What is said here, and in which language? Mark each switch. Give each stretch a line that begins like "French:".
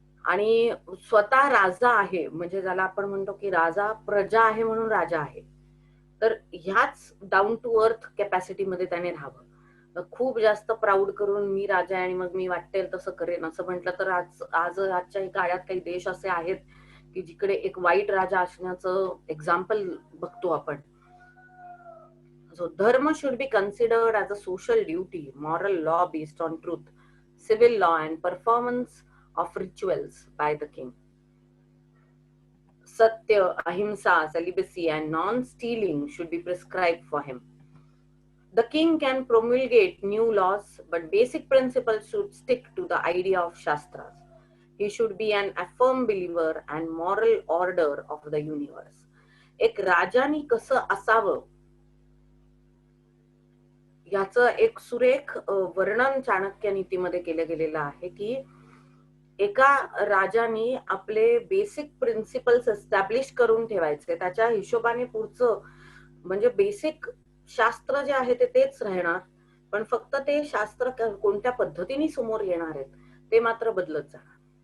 Marathi: आणि स्वतः राजा आहे म्हणजे ज्याला आपण म्हणतो की राजा प्रजा आहे म्हणून राजा आहे, तर ह्याच
English: down to earth capacity
Marathi: मध्ये त्याने राहावं. खूप जास्त प्राऊड करून मी राजा आहे आणि मग मी वाटेल तसं करेन असं म्हटलं तर आजच्या काळात काही देश असे आहेत की जिकडे एक वाईट राजा असण्याचं एक्झाम्पल बघतो आपण.
English: So dharma should be considered as a social duty, moral law based on truth, civil law and performance of rituals by the king. Satya, ahimsa, celibacy and non-stealing should be prescribed for him. The king can promulgate new laws, but basic principles should stick to the idea of Shastras. He should be an affirm believer and moral order of the universe.
Marathi: एक राजानी कसं असावं याचं एक सुरेख वर्णन चाणक्य नीतीमध्ये केलं गेलेलं आहे की एका राजाने आपले बेसिक प्रिन्सिपल्स एस्टॅब्लिश करून ठेवायचे, त्याच्या हिशोबाने पुढचं म्हणजे बेसिक शास्त्र जे आहे ते तेच राहणार, पण फक्त ते शास्त्र कोणत्या पद्धतीने समोर येणार आहेत ते मात्र बदलत जाणार.